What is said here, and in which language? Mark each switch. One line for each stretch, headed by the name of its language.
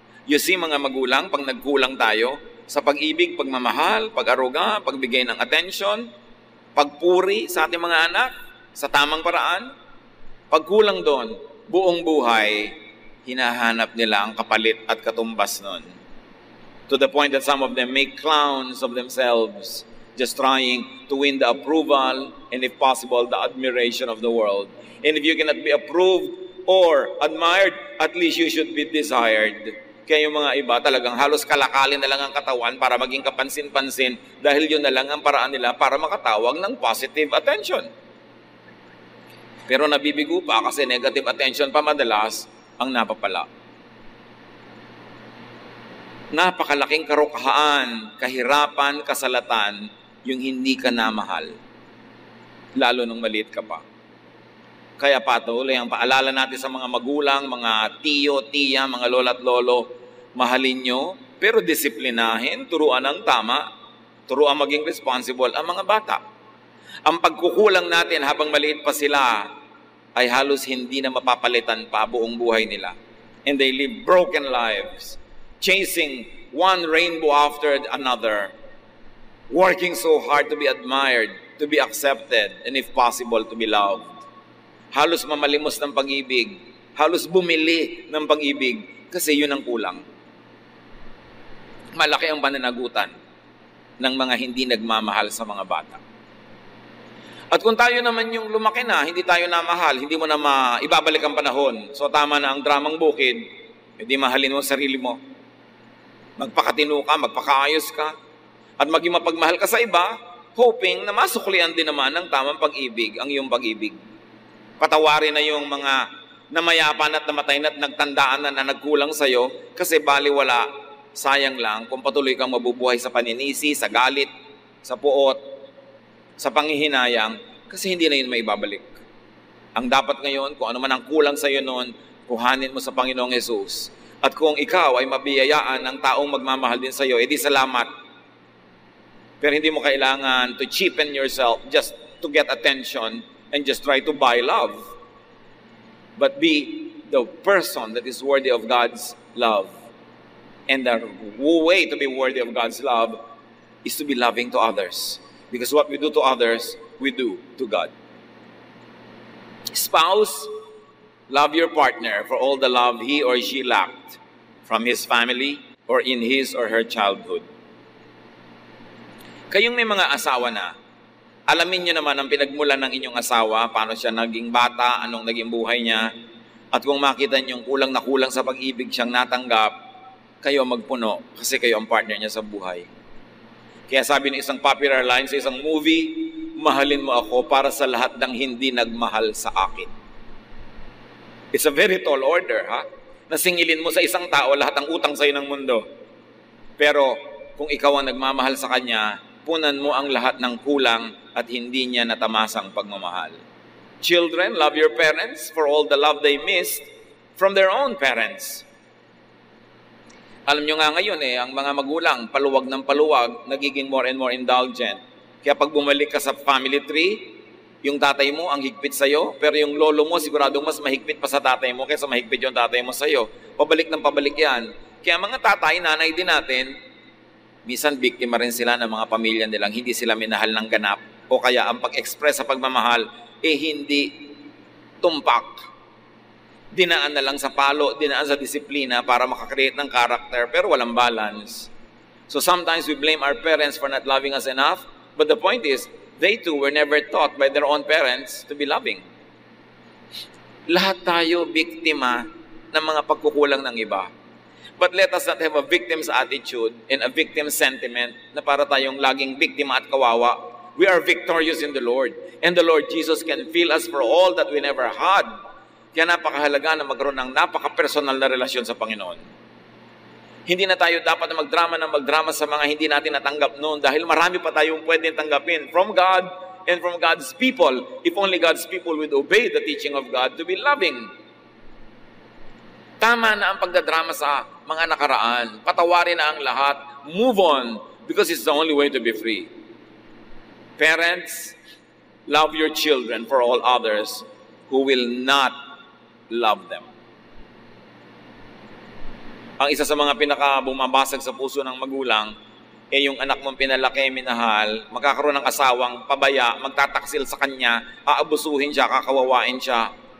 English: You see
Filipino: mga magulang, pag nagkulang tayo sa pag-ibig, pagmamahal, pag-aruga, pagbigay ng attention, pagpuri sa ating mga anak, sa tamang paraan, pagkulang doon, buong buhay, hinahanap nila ang kapalit at katumbas nun.
English: To the point that some of them make clowns of themselves, just trying to win the approval and if possible, the admiration of the world. And if you cannot be approved or admired, at least you should be desired.
Filipino: Kaya yung mga iba talagang halos kalakalin na lang ang katawan para maging kapansin-pansin dahil yun na lang ang paraan nila para makatawag ng positive attention. Pero nabibigo pa kasi negative attention pa madalas ang napapala. Napakalaking karukahaan, kahirapan, kasalatan, yung hindi ka namahal. Lalo nung maliit ka pa. Kaya patuloy ang paalala natin sa mga magulang, mga tiyo, tiya, mga lola at lolo, mahalin nyo, pero disiplinahin, turuan ng tama, turuan maging responsible ang mga bata. Ang pagkukulang natin habang maliit pa sila ay halos hindi na mapapalitan pa buong buhay nila.
English: And they live broken lives, chasing one rainbow after another, working so hard to be admired, to be accepted, and if possible, to be loved.
Filipino: Halos mamalimos ng pag-ibig, halos bumili ng pag-ibig, kasi yun ang kulang. Malaki ang pananagutan ng mga hindi nagmamahal sa mga bata. At kung tayo naman yung lumaki na, hindi tayo namahal, hindi mo na ibabalik ang panahon. So tama na ang dramang bukid, hindi mahalin mo sarili mo. Magpakatino ka, magpakaayos ka, at maging mapagmahal ka sa iba, hoping na masuklian din naman ng tamang pag-ibig, ang iyong pag-ibig. Patawarin na yung mga namayapan at namatay na at nagtandaan na nagkulang sa'yo kasi baliwala, sayang lang kung patuloy kang mabubuhay sa paninisi, sa galit, sa puot, sa panghihinayang kasi hindi na yun maibabalik. Ang dapat ngayon, kung ano man ang kulang sa'yo noon, kuhanin mo sa Panginoong Jesus. At kung ikaw ay mabiyayaan ng taong magmamahal din sa'yo, edi salamat. Pero hindi mo kailangan
English: to cheapen yourself just to get attention and just try to buy love. But be the person that is worthy of God's love. And the way to be worthy of God's love is to be loving to others. Because what we do to others, we do to God. Spouse, love your partner for all the love he or she lacked from his family or in his or her childhood.
Filipino: Kayong may mga asawa na, alamin nyo naman ang pinagmulan ng inyong asawa, paano siya naging bata, anong naging buhay niya, at kung makita nyo kulang na kulang sa pag-ibig siyang natanggap, kayo magpuno kasi kayo ang partner niya sa buhay. Kaya sabi ng isang popular line sa isang movie, mahalin mo ako para sa lahat ng hindi nagmahal sa akin.
English: It's a very tall order,
Filipino: ha? Nasingilin mo sa isang tao lahat ng utang sa'yo ng mundo. Pero kung ikaw ang nagmamahal sa kanya, punan mo ang lahat ng kulang at hindi niya natamasang pagmamahal.
English: Children, love your parents for all the love they missed from their own parents.
Filipino: Alam nyo nga ngayon ang mga magulang, paluwag ng paluwag, nagiging
English: more and more indulgent.
Filipino: Kaya pag bumalik ka sa family tree, yung tatay mo ang higpit sa'yo, pero yung lolo mo siguradong mas mahigpit pa sa tatay mo kaysa mahigpit yung tatay mo sa'yo. Pabalik ng pabalik yan. Kaya mga tatay, nanay din natin, minsan biktima rin sila ng mga pamilya nilang hindi sila minahal ng ganap o kaya ang pag-express sa pagmamahal hindi tumpak. Dinaan na lang sa palo, dinaan sa disiplina para makakreate ng character pero walang balance.
English: So sometimes we blame our parents for not loving us enough, but the point is, they too were never taught by their own parents to be loving.
Filipino: Lahat tayo biktima ng mga pagkukulang ng iba.
English: But let us not have a victim's attitude and a victim sentiment
Filipino: na para tayong laging biktima at kawawa.
English: We are victorious in the Lord. And the Lord Jesus can fill us for all that we never had.
Filipino: Kaya napakahalaga na magkaroon ng napaka-personal na relasyon sa Panginoon. Hindi na tayo dapat na magdrama sa mga hindi natin natanggap noon dahil marami pa tayong pwedeng tanggapin
English: from God and from God's people. If only God's people would obey the teaching of God to be loving.
Filipino: Tama na ang pagdadrama sa mga nakaraan. Patawarin na ang lahat.
English: Move on because it's the only way to be free. Parents, love your children for all others who will not love them.
Filipino: Ang isa sa mga pinaka-bumabasag sa puso ng magulang yung anak mong pinalaki, minahal, magkakaroon ng asawang pabaya, magtataksil sa kanya, aabusuhin siya, kakawawain siya.